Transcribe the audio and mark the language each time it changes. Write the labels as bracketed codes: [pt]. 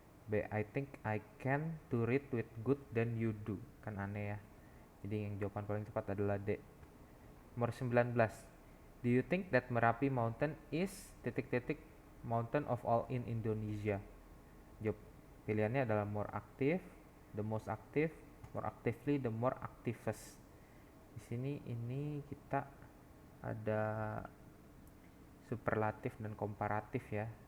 [en] B, I think I can to read with good than you do. [id] Kan aneh ya. Jadi yang jawaban paling tepat adalah D. Nomor 19, [en] do you think that Merapi Mountain is [id] titik-titik [en] mountain of all in Indonesia? [id] Jawab pilihannya adalah [en] more active, the most active, more actively, the more activest. [id] Di sini ini kita ada superlatif dan komparatif ya.